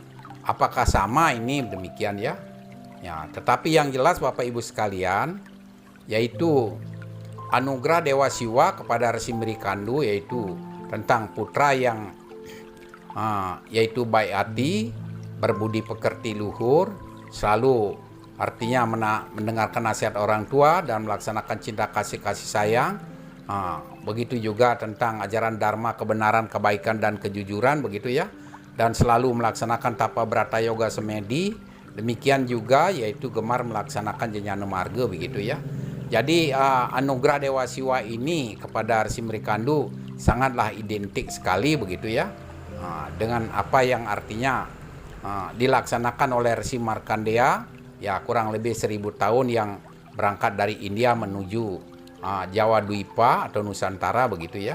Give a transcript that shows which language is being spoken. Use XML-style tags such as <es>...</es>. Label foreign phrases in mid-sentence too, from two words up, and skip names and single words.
<id>Apakah sama ini demikian ya? Ya, tetapi yang jelas Bapak Ibu sekalian yaitu anugerah Dewa Siwa kepada Resi Mrikandu yaitu tentang putra yang yaitu baik hati, berbudi pekerti luhur, selalu artinya mendengarkan nasihat orang tua dan melaksanakan cinta kasih sayang. Begitu juga tentang ajaran dharma, kebenaran, kebaikan dan kejujuran begitu ya, dan selalu melaksanakan tapa brata yoga samadhi. Demikian juga yaitu gemar melaksanakan Jnana Marga begitu ya. Jadi anugerah Dewa Siwa ini kepada Resi Mrikandu sangatlah identik sekali begitu ya, dengan apa yang artinya dilaksanakan oleh Resi Markandeya ya kurang lebih 1000 tahun yang berangkat dari India menuju Jawa Dwipa atau Nusantara begitu ya.</id>